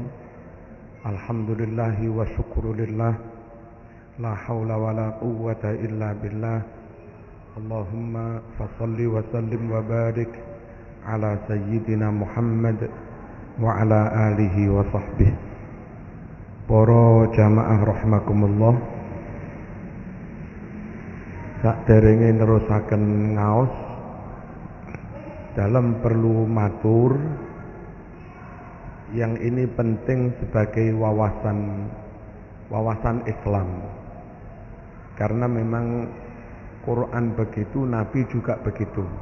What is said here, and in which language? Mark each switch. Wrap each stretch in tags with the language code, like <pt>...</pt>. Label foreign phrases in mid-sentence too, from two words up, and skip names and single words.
<ar>الحمد لله والشكر لله. لا حول ولا قوة إلا بالله. اللهم فصل وسلم وبارك على سيدنا محمد وعلى آله وصحبه.</ar> <id>Para jamaah rahimakumullah,</id> <jv>saderenge nerusaken ngaos dalam perlu matur</jv> <id>yang ini penting sebagai wawasan Islam, karena memang Quran begitu, Nabi juga begitu.</id>